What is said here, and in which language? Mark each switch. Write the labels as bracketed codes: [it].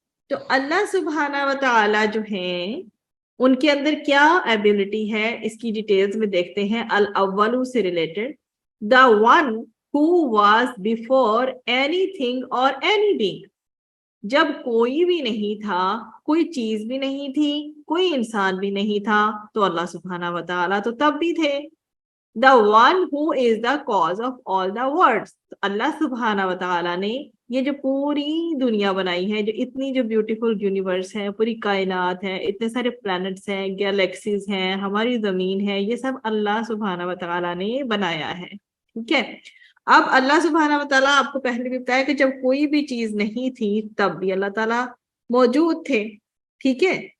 [ur] تو اللہ سبحانہ و تعالی جو ہیں ان کے اندر کیا ایبلٹی ہے اس کی ڈیٹیلز میں دیکھتے ہیں. الاول سے related [en] the one who was before anything or any being. [ur] جب کوئی بھی نہیں تھا, کوئی چیز بھی نہیں تھی, کوئی انسان بھی نہیں تھا, تو اللہ سبحانہ و تعالیٰ تو تب بھی تھے. [en] the one who is the cause of all the worlds. [ur] اللہ سبحانہ و تعالیٰ نے یہ جو پوری دنیا بنائی ہے, جو اتنی جو بیوٹیفل یونیورس ہے, پوری کائنات ہے, اتنے سارے پلانٹس ہیں, گیلیکسیز ہیں, ہماری زمین ہے, یہ سب اللہ سبحانہ و تعالیٰ نے بنایا ہے. ٹھیک ہے. اب اللہ سبحانہ و تعالیٰ آپ کو پہلے بھی بتایا کہ جب کوئی بھی چیز نہیں تھی تب بھی اللہ تعالیٰ موجود تھے. ٹھیک ہے.